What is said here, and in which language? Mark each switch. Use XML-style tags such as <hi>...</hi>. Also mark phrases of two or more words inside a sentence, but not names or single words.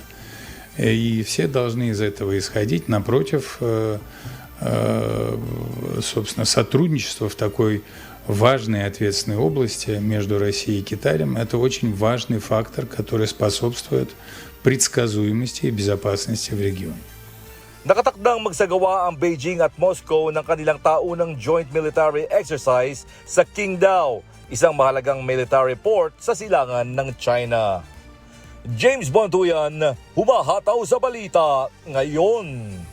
<ru>И все должны из этого исходить. Напротив, собственно, сотрудничество в такой важной и ответственной области между Россией и Китаем – это очень важный фактор, который способствует предсказуемости и безопасности в регионе.</ru> <tl>Nakatakdang magsagawa ang Beijing at Moscow ng kanilang taunang</tl> <en>joint military exercise</en> <tl>sa Qingdao, isang mahalagang</tl> <en>military port</en> <tl>sa silangan ng China. James Bontuyan, humahataw sa balita ngayon.</tl>